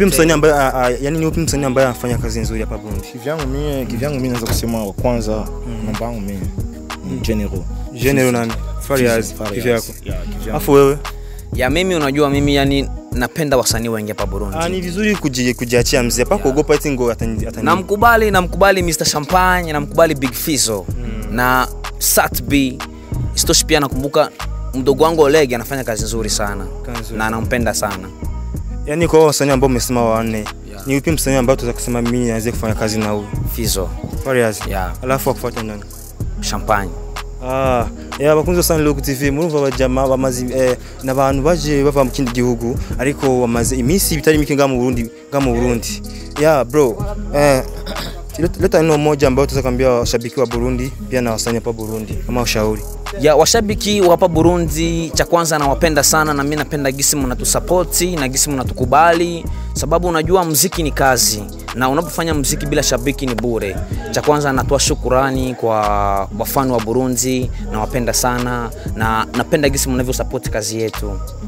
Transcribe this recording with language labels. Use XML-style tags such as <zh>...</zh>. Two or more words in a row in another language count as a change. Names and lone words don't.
<sw>Ni upi msanii ambaye anafanya kazi nzuri hapa Burundi? Kivyangu mimi naweza kusema wa kwanza namba yangu mimi General nani? Fariaz kivyako. Afu wewe? Ya mimi unajua mimi yani napenda wasanii wengi hapa Burundi. Ni vizuri kujiachia mzee hapa kuogopa eti ngo atani. Namkubali Mr Champagne, namkubali Big Fizzo na Sat B. Sitoshi pia nakumbuka mdogo wangu Oleg anafanya kazi nzuri sana na anampenda sana. Yani kwa wasanii ambao umesema wa 4, ni upi msanii ambao tunaweza kusema mimi naweza kufanya kazi na huyu? Fizzo. Fariaz. Alafu akufuata nani? Champagne.</sw> <rn>Bakunzi wa Sunlock TV, murumva abajama bamazi nabantu baje bava mu kindi gihugu ariko bamaze iminsi bitari mike ngamu Burundi.</rn> <sw>Bro, leta neno moja ambao tunaweza kuambia washabiki wa Burundi pia na wasanii hapa Burundi kama ushauri. Washabiki wa hapa Burundi, cha kwanza nawapenda sana na mimi napenda gisi mnatusupport na gisi mnatukubali, sababu unajua muziki ni kazi na unapofanya muziki bila shabiki ni bure. Cha kwanza natoa shukrani kwa wafani wa Burundi, nawapenda sana na napenda gisi mnavyosupport kazi yetu.</sw>